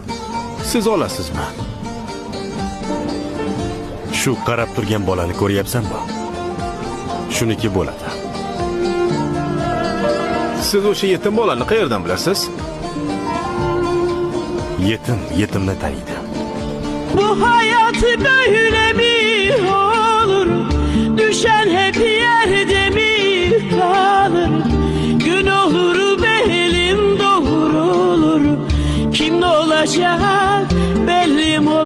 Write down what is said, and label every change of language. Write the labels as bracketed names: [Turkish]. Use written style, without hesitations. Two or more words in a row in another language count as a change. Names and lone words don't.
[Uzbek] Siz olasizmi? Shu qarab turgan bolani ko'ryapsanmi? Shuniki bo'ladi. Siz o'sha yetim bolani qayerdan bilasiz? Yetimni taniydi. [Turkish] Bu hayat böyle mi olur? Düşen hep yerde mi kalır? Gün olur belim doğrulur. Kim ne olacak belli mi?